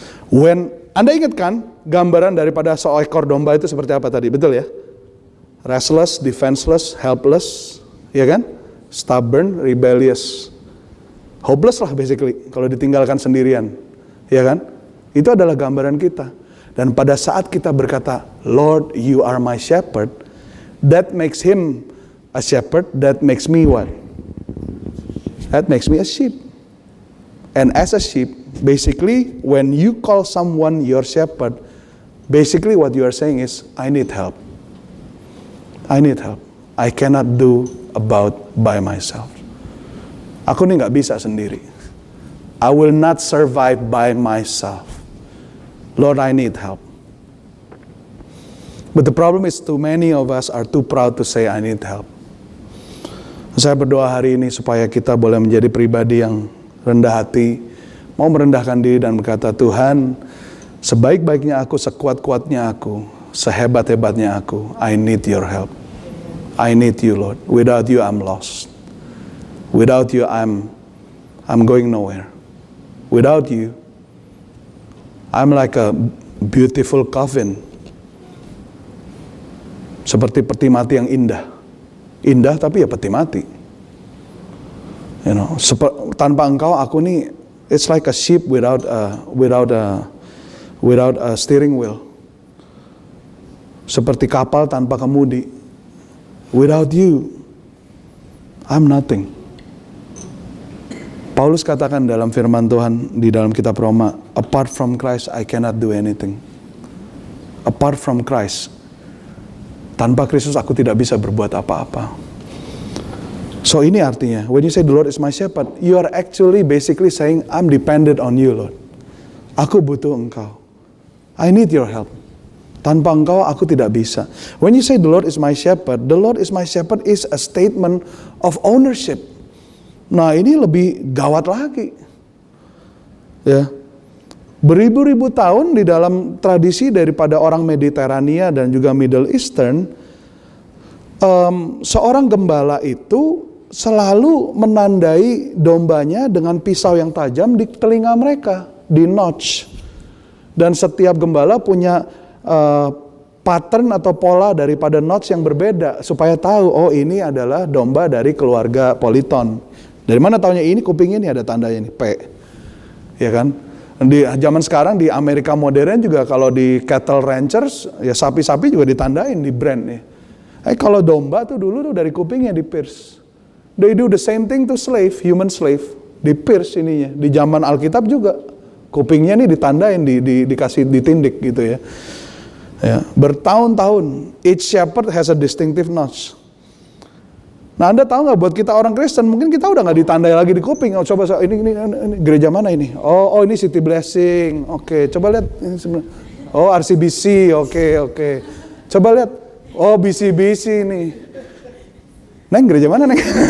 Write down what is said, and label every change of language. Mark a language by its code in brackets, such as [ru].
[id] When Anda ingat kan gambaran daripada seekor domba itu seperti apa tadi, betul ya? [en] Restless, defenseless, helpless, [id] ya kan? [en] Stubborn, rebellious. Hopeless [id] lah [en] basically, [id] kalau ditinggalkan sendirian. Ya kan? Itu adalah gambaran kita. Dan pada saat kita berkata, [en] Lord, you are my shepherd, that makes him a shepherd, that makes me what? That makes me a sheep. And as a sheep, basically, when you call someone your shepherd, basically what you are saying is, I need help. I need help. I cannot do about by myself. [id] Aku nih gak bisa sendiri. [en] I will not survive by myself. Lord, I need help. But the problem is too many of us are too proud to say I need help. [id] Saya berdoa hari ini supaya kita boleh menjadi pribadi yang rendah hati, mau merendahkan diri dan berkata, Tuhan, sebaik-baiknya aku, sekuat-kuatnya aku, sehebat-hebatnya aku, [en] I need your help. I need you, Lord. Without you, I'm lost. Without you, I'm going nowhere. Without you, I'm like a beautiful coffin. [id] Seperti peti mati yang indah. Indah tapi ya peti mati. [en] You know, [id] tanpa engkau aku nih, [en] it's like a ship without a steering wheel. [id] Seperti kapal tanpa kemudi. [en] Without you, I'm nothing. [id] Paulus katakan dalam firman Tuhan di dalam kitab Roma, [en] apart from Christ I cannot do anything. Apart from Christ, [id] tanpa Kristus aku tidak bisa berbuat apa-apa. So ini artinya, [en] when you say the Lord is my shepherd, you are actually basically saying, I'm dependent on you, Lord. [id] Aku butuh engkau. [en] I need your help. [id] Tanpa engkau aku tidak bisa. [en] When you say the Lord is my shepherd is a statement of ownership. [id] Nah ini lebih gawat lagi. Ya. Beribu-ribu tahun di dalam tradisi daripada orang Mediterania dan juga Middle Eastern, seorang gembala itu selalu menandai dombanya dengan pisau yang tajam di telinga mereka, di notch. Dan setiap gembala punya pattern atau pola daripada notch yang berbeda supaya tahu, oh ini adalah domba dari keluarga Politon. Dari mana taunya ini kupingnya ini ada tandanya nih P. Ya kan? Di zaman sekarang di Amerika modern juga kalau di [en] cattle ranchers [id] ya sapi-sapi juga ditandain di brand nih. Kalau domba tuh dulu tuh dari kupingnya di pierce. [en] They do the same thing to slave, human slave. [id] Di pierce ininya. Di zaman Alkitab juga. Kupingnya nih ditandain, dikasih ditindik gitu ya. Ya, bertahun-tahun. [en] Each shepherd has a distinctive notch. [id] Nah, Anda tahu nggak, buat kita orang Kristen mungkin kita udah nggak ditandai lagi di kuping. Oh, coba ini gereja mana ini? Oh ini City Blessing. Oke, coba lihat ini sebelah. Oh RCBC. Oke. Coba lihat. Oh BCBC ini. Neng, gereja mana, Neng?